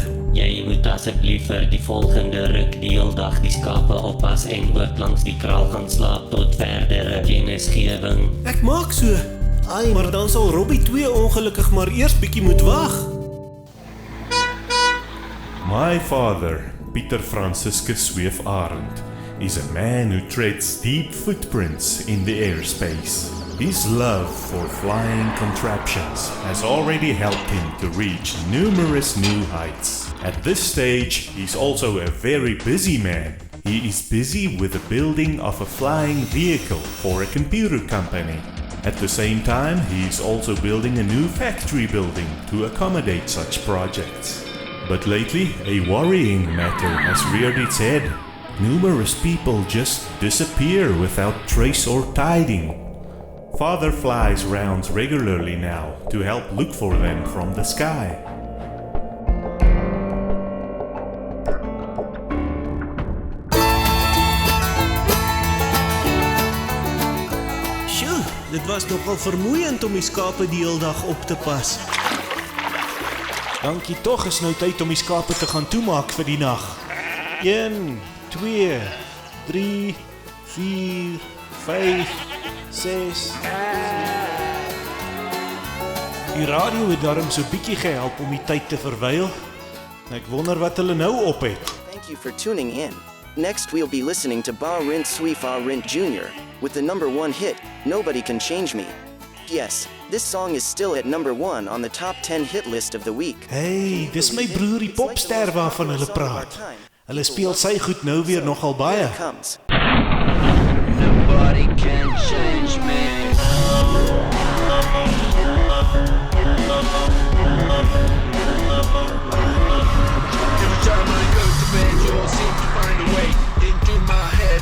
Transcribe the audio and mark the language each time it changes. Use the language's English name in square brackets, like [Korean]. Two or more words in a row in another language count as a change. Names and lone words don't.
[Afrikaans] Jy moet asseblief vir die volgende ruk die hele dag die skape oppas en ook langs die kraal gaan slaap tot verdere kennisgewing. Ek maak so. Ai, maar dan sal Robbie 2 ongelukkig maar eers bietjie moet wag. [English] My father, Pieter Franciscus Swift Arendt, is a man who treads deep footprints in the airspace. His love for flying contraptions has already helped him to reach numerous new heights. At this stage, he's also a very busy man. He is busy with the building of a flying vehicle for a computer company. At the same time, he is also building a new factory building to accommodate such projects. But lately, a worrying matter has reared its head. Numerous people just disappear without trace or tiding. Father flies rounds regularly now to help look for them from the sky. [Afrikaans] Sjoe, dit was nogal vermoeiend om die skape die hele dag op te pas. Dankie tog, is nou tyd om die skape te gaan toemaak vir die nag. 1, 2, 3, 4, 5, 6. Die radio het daarom so bietjie gehelp om die tyd te verwyl. Ek wonder wat hulle nou op het. [English] Thank you for tuning in. Next we'll be listening to Barint Swift Arendt Jr. with the #1 hit, Nobody Can Change Me. Yes, this song is still at #1 on the top 10 hit list of the week. [Afrikaans] Hey, dis my broer die popster waarvan hulle praat. Hulle speel sy goed nou weer nogal baie. [English] Here it comes. Nobody can change me. Every time I go to bed, you all seem to find a way into my head.